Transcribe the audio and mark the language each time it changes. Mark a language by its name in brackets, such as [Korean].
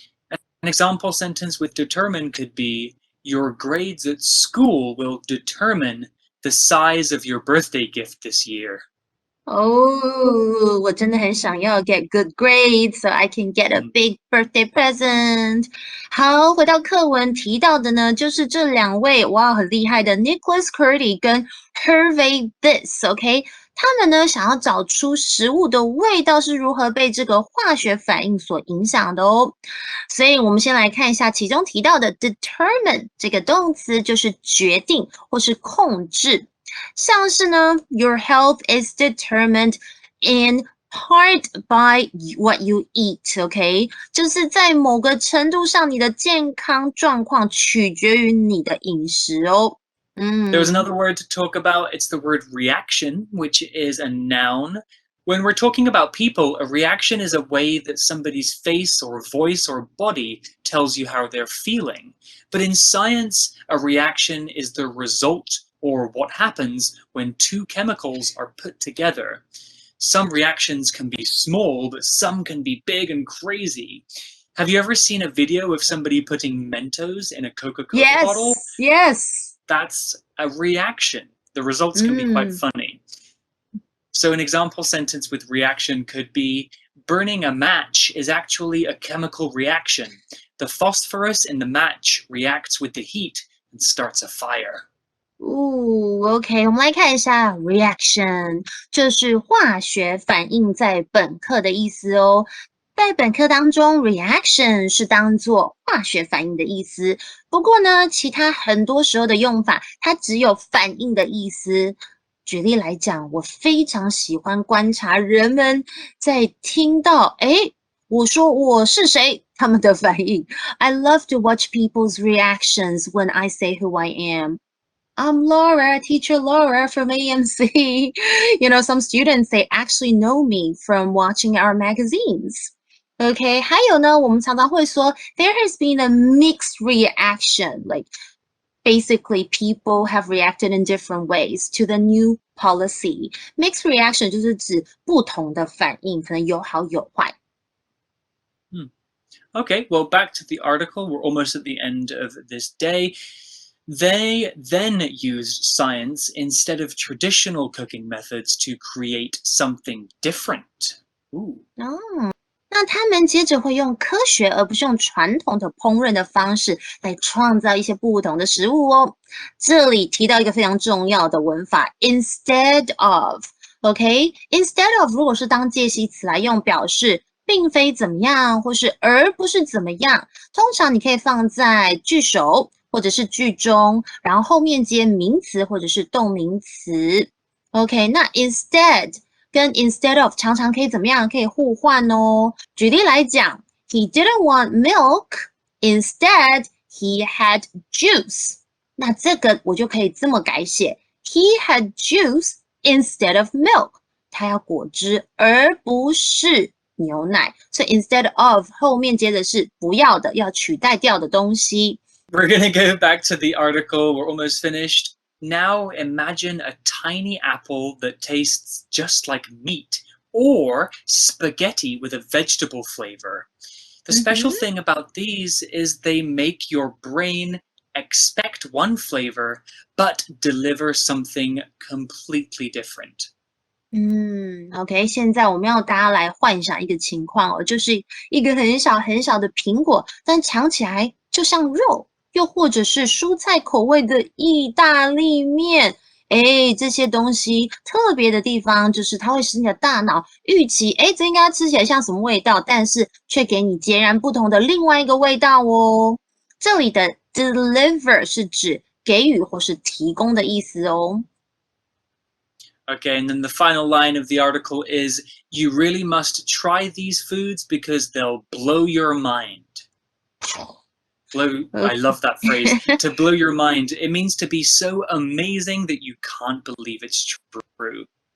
[English] An example sentence with determine could be, your grades at school will determine the size of your birthday gift this year. Oh, [Chinese] 我真的很想要 [English] get good grades so I can get a big birthday present. [Chinese] 好，回到课文提到的呢，就是这两位哇很厉害的 Nicholas Curdy 跟 Hervé This, OK？他们呢想要找出食物的味道是如何被这个化学反应所影响的哦。所以我们先来看一下其中提到的 determine 这个动词，就是决定或是控制。像是呢 [English] your health is determined in part by what you eat, OK? [Chinese] 就是在某个程度上，你的健康状况取决于你的饮食哦。 [English] There's another word to talk about. It's the word reaction, which is a noun. When we're talking about people, a reaction is a way that somebody's face or voice or body tells you how they're feeling. But in science, a reaction is the result or what happens when two chemicals are put together. Some reactions can be small, but some can be big and crazy. Have you ever seen a video of somebody putting Mentos in a Coca-Cola bottle? Yes. That's a reaction. The results can be quite funny. So an example sentence with reaction could be, burning a match is actually a chemical reaction. The phosphorus in the match reacts with the heat and starts a fire. [Chinese] OK， 我们来看一下 reaction， 就是化学反应在本课的意思哦。在本课当中 reaction 是当作化学反应的意思，不过呢，其他很多时候的用法，它只有反应的意思。举例来讲，我非常喜欢观察人们在听到我说我是谁，他们的反应。 [English] I love to watch people's reactions when I say who I am. I'm Laura, teacher Laura from AMC. You know, some students, they actually know me from watching our magazines. OK， [Chinese] 还有呢，我们常常会说 [English] there has been a mixed reaction, like basically people have reacted in different ways to the new policy. [Chinese] Mixed reaction 就是指不同的反应，可能有好有坏。 [English] Okay, well, back to the article. We're almost at the end of this day. They then used science instead of traditional cooking methods to create something different. Ooh. [Chinese] 那他们接着会用科学而不是用传统的烹饪的方式来创造一些不同的食物哦。这里提到一个非常重要的文法 instead of。OK， instead of 如果是当介系词来用，表示并非怎么样，或是而不是怎么样，通常你可以放在句首或者是句中，然后后面接名词或者是动名词。 OK， 那 instead 跟 instead of 常常可以怎么样？可以互换哦。举例来讲 [English] ，He didn't want milk, instead he had juice。 [Chinese] 那这个我就可以这么改写 ： [English] He had juice instead of milk。 [Chinese] 他要果汁，而不是牛奶。所以 instead of 后面接的是不要的，要取代掉的东西。 [English] We're going to go back to the article. We're almost finished. Now imagine a tiny apple that tastes just like meat or spaghetti with a vegetable flavor. The special thing about these is they make your brain expect one flavor but deliver something completely different. [Chinese] OK， 现在我们要大家来幻想一个情况哦，就是一个很小很小的苹果，但尝起来就像肉。又或者是蔬菜口味的意大利面，这些东西特别的地方就是它会使你的大脑预期，这应该吃起来像什么味道，但是却给你截然不同的另外一个味道哦。这里的 deliver 是指给予或是提供的意思哦。 [English] Okay, and then the final line of the article is, you really must try these foods because they'll blow your mind. I love that phrase. To blow your mind. It means to be so amazing that you can't believe it's true.